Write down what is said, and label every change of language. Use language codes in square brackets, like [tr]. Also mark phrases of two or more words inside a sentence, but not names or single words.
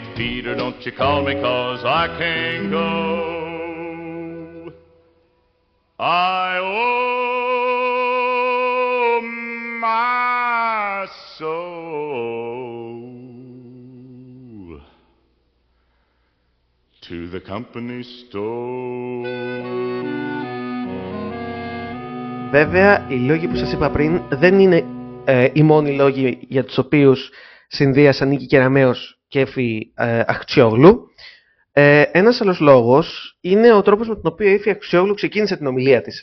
[en] Peter, don't you call me, 'cause I can't go. I owe my soul to the company store. [el] Βέβαια, οι λόγοι που σας είπα πριν δεν είναι οι μόνοι λόγοι για τους οποίους συνδύασαν Νίκη Κεραμέως και Έφη Αχτσιόγλου. Ένας άλλος λόγος είναι ο τρόπος με τον οποίο η Έφη Αχτσιόγλου ξεκίνησε την ομιλία της.